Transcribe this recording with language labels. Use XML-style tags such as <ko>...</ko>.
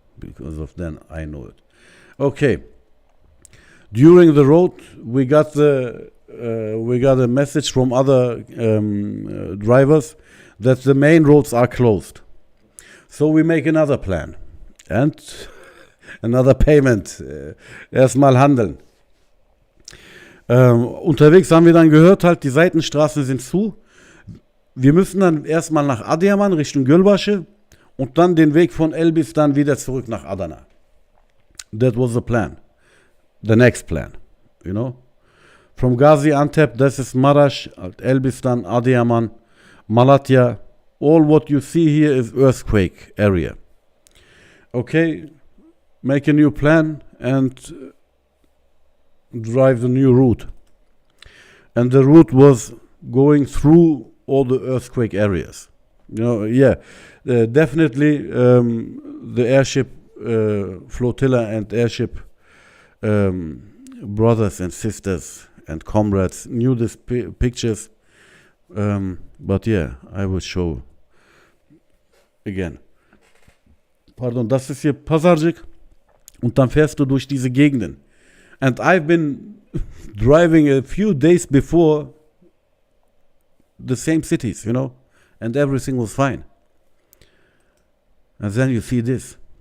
<en>Because of then I know it. Okay. During the road, we got a message from other drivers that the main roads are closed. So we make another plan and another payment.</en> <de>Erstmal handeln. Unterwegs haben wir dann gehört, halt die Seitenstraßen sind zu. Wir müssen dann erstmal nach Adıyaman Richtung Gölbaşı. Und dann den Weg von Elbis dann wieder zurück nach Adana.</de> <en>That was the plan. The next plan, you know. From Gaziantep, this is Maraş, Elbistan, Adıyaman, Malatya. All what you see here is earthquake area. Okay, make a new plan and drive the new route. And the route was going through all the earthquake areas. You know, yeah. Definitely the airship flotilla and airship brothers and sisters and comrades knew these pictures, but yeah, I will show again.</en> <de>Pardon, das ist hier Pazarcık und dann fährst du durch diese Gegenden.</de> <en>And I've been driving a few days before the same cities, you know, and everything was fine. And then you see this.</en>